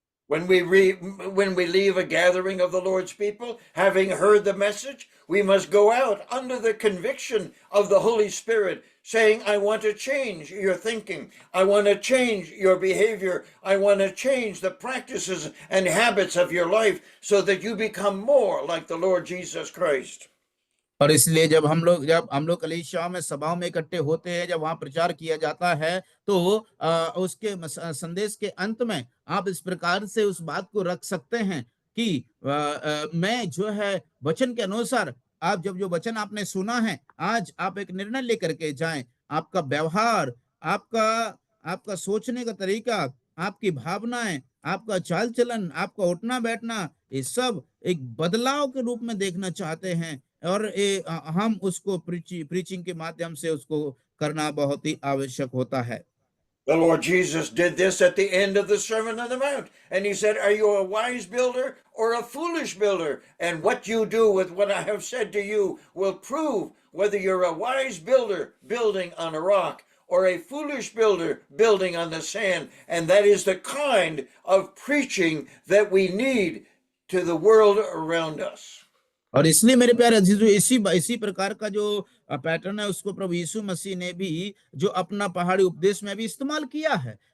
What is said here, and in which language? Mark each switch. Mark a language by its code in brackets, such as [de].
[en] When we leave a gathering of the Lord's people, having heard the message, we must go out under the conviction of the Holy Spirit, saying, I want to change your thinking. I want to change your behavior. I want to change the practices and habits of your life so that you become more like the Lord Jesus Christ. [hi] और इसलिए जब हम लोग कलीसिया में, सभाओं में इकट्ठे होते हैं, जब वहां प्रचार किया जाता है तो उसके संदेश के अंत में आप इस प्रकार से उस बात को रख सकते हैं, कि मैं जो है वचन के अनुसार, आप जब जो वचन आपने सुना है, आज आप एक निर्णय लेकर के जाएं। आपका व्यवहार, आपका आपका सोचने का तरीका, आपकी भावनाएं, आपका चाल चलन, आपका उठना बैठना, ये सब एक बदलाव के रूप में देखना चाहते हैं। और हम उसको प्रीचिंग के माध्यम से उसको करना बहुत ही आवश्यक होता है। [en] The Lord Jesus did this at the end of the Sermon on the Mount. And he said, are you a wise builder or a foolish builder? And what you do with what I have said to you will prove whether you're a wise builder building on a rock or a foolish builder building on the sand. And that is the kind of preaching that we need to the world around us. [hi] और इसलिए मेरे प्यारे अजीजों, इसी प्रकार का जो pattern है उसको प्रभु यीशु मसीह ने भी जो अपना पहाड़ी उपदेश में भी इस्तेमाल किया है।